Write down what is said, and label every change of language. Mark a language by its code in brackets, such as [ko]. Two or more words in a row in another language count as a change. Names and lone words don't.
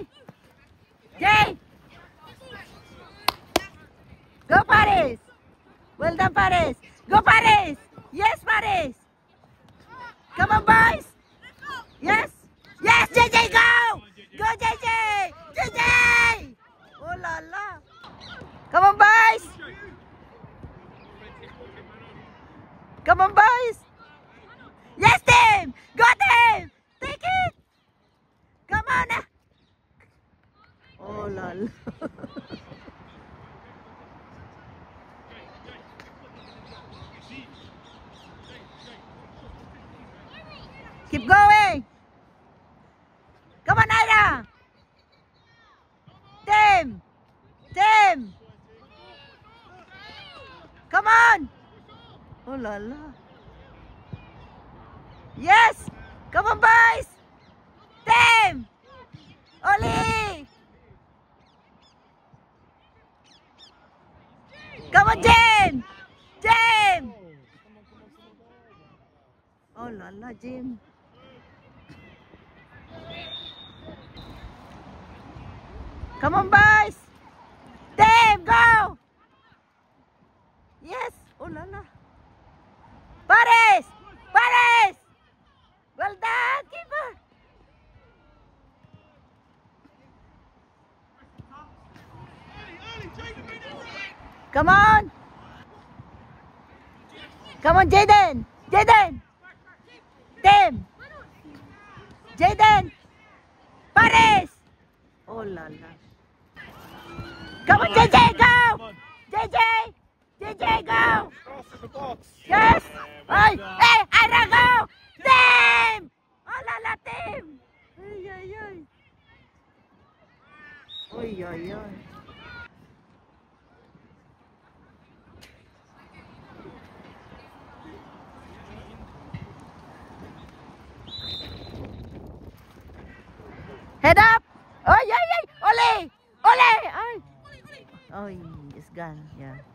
[en] Jay! Go, Paris! Well done, Paris! Go, Paris! Yes, Paris! Come on, boys! Yes! Yes, JJ, go! Go, JJ! JJ! [fr] Oh, la, la! [en] Come on, boys! Come on, boys! Yes, Tim! Go, Tim! Take it! Come on! [fr] Oh, la, la! [en] Keep going! Come on, Ira! Tim! Tim! Come on! [fr] Oh, la, la! [en] Yes! Come on, boys! Tim! Oli! Come on, Jim! Jim! [fr] Oh, la, la, Jim! [en] Come on, boys! Tim, go! Yes! [fr] Oh, la, la! [en] Paris! Paris! Well done, keeper! Come on! Come on, Jaden! Jaden! Tim! Jaden! [fr] Paris! Oh, la, la. [en] Come on, JJ, go! JJ! JJ, go! Yes! Hey, hey, Ira, go! Tim! [fr] Oh, la, la, Tim! Ay, ay, ay. Ay, ay, ay. [en] Head up! Oh, yeah, yeah! Ole! Ole! Ay! Oh, it's gone, yeah.